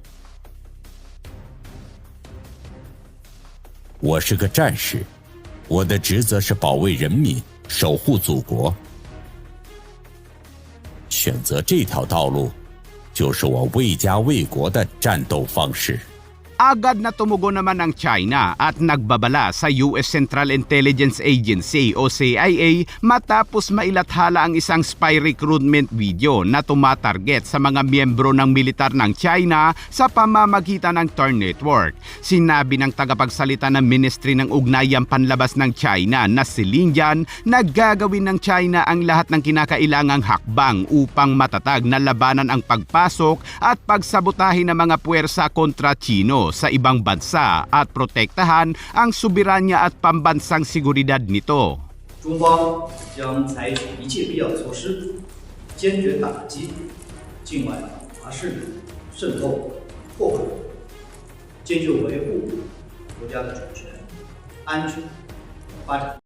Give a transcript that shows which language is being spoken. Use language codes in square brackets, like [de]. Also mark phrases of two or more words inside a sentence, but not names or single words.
[zh] 我是个战士，我的职责是保卫人民，守护祖国。选择这条道路，就是我为家为国的战斗方式。 [tl] Agad na tumugon naman ng China at nagbabala sa US Central Intelligence Agency o CIA matapos mailathala ang isang [en] spy recruitment video [tl] na tumatarget sa mga miyembro ng militar ng China sa pamamagitan ng TURN Network. Sinabi ng tagapagsalita ng Ministry ng Ugnayang Panlabas ng China na si Lin Jian na gagawin ng China ang lahat ng kinakailangang hakbang upang matatag na labanan ang pagpasok at pagsabotahe ng mga puwersa kontra Chino sa ibang bansa at protektahan ang soberanya at pambansang seguridad nito. [zh] 中方将采取一切必要措施，坚决打击境外华势力渗透、破坏，坚决维护国家的主权、安全、发展。